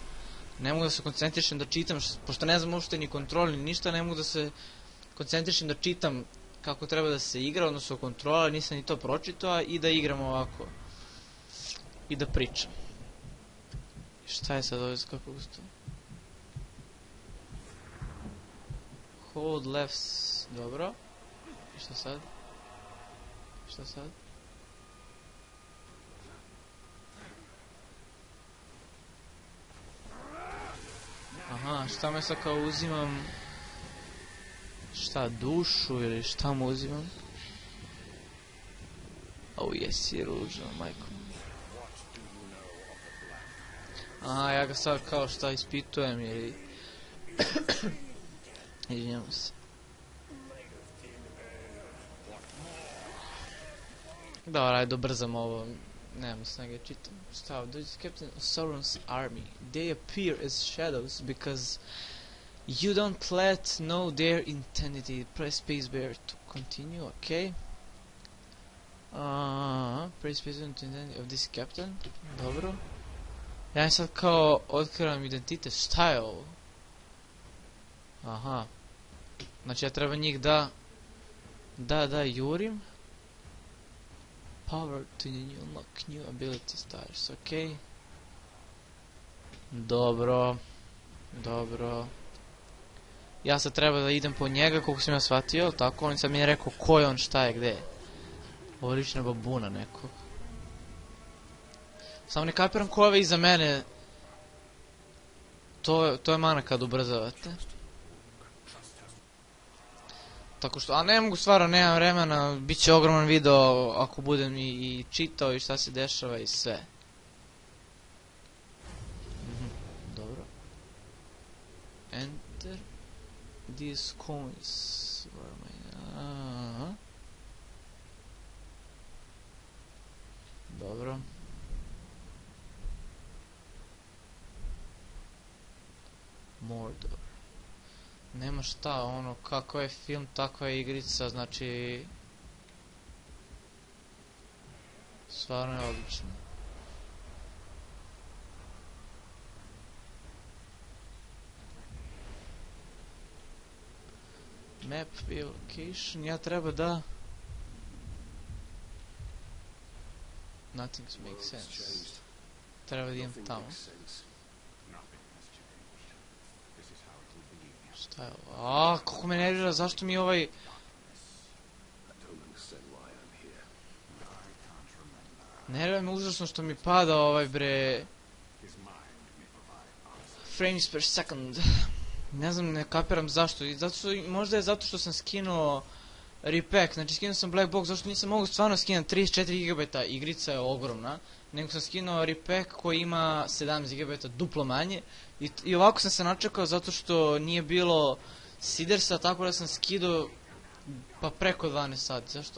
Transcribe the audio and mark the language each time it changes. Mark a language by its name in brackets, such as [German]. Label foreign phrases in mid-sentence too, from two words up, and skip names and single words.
[Bosnian] Ne mogu da se koncentrišem da čitam, pošto ne znam uopšte ni kontrol ni ništa, ne mogu da se koncentrišem da čitam kako treba da se igra, odnosno kontrola, nisam ni to pročitao, i da igram ovako. I da pričam. Šta je sad ovdje kako gusto? [English] Hold left, [Bosnian] dobro. I šta sad? Šta sad? Aha, šta me sad kao uzimam? Šta, dušu ili šta mu uzimam? Au, jesi ružno, majko. Aha, ja ga sad kao šta ispitujem ili... Izvinjamo se. Dobro, ajde dobrzam ovo. Nemam snage čitam. Šta, [English] this is Captain of Sauron's army. They appear as shadows because you don't let know their identity. Press spacebar to continue, okay? Press spacebar to identity of this captain. [Bosnian] Dobro. Ja sad kao otkrivam identitet. Šta je ovo? Aha. Znači ja treba njih da jurim. [English] Power to unlock new ability stars, [Bosnian] ok. Dobro. Ja sad treba da idem po njega, koliko sam ja shvatio, tako, on sad mi je rekao ko je on, šta je, gde je. Ovo je lična babuna nekog. Samo ne kapiram ko je ove iza mene. To je mana kad ubrzavate. Tako što, a ne mogu stvarno, nemam vremena, bit će ogroman video ako budem i čitao i šta se dešava i sve. Dobro. [English] Enter. These coins. [Bosnian] Dobro. Mordor. Nema šta, ono, kako je film, takva je igrica, znači... Stvarno je odlično. [English] Map, view, location, [Bosnian] ja treba da... [English] Nothing makes sense. [Bosnian] Treba da idem tamo. Šta je ovo? Aaaa, kako me nervira, zašto mi ovaj... Nervira me užasno što mi pada ovaj bre... [English] Frames per second. [Bosnian] Ne znam, ne kapiram zašto. Možda je zato što sam skinuo repack, znači skinuo sam [English] black box, [Bosnian] zašto nisam mogu stvarno skinuti 34 GB, igrica je ogromna. Nego sam skinuo repack koji ima 17 GB, duplo manje. I ovako sam se načekao zato što nije bilo Sidersa, tako da sam skidao Pa preko 12 sati, zašto?